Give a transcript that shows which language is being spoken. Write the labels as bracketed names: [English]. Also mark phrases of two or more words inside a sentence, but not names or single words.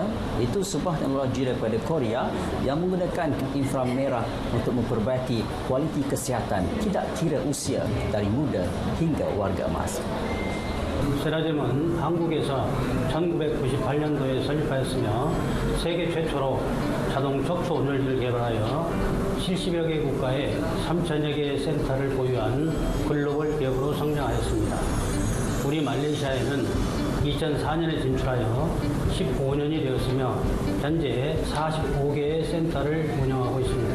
[Malay] Itu sebuah teknologi daripada Korea yang menggunakan inframerah untuk memperbaiki kualiti kesihatan tidak kira usia dari muda hingga warga emas. [Korean] 세라젬은 한국에서 1998년도에 설립하였으며 세계 최초로 자동 척추 온열기를 개발하여 70여 개 국가에 3,000여 개의 센터를 보유한 글로벌 기업으로 성장하였습니다. 우리 말레이시아에는 2004년에 진출하여 15년이 되었으며 현재 45개의 센터를 운영하고 있습니다.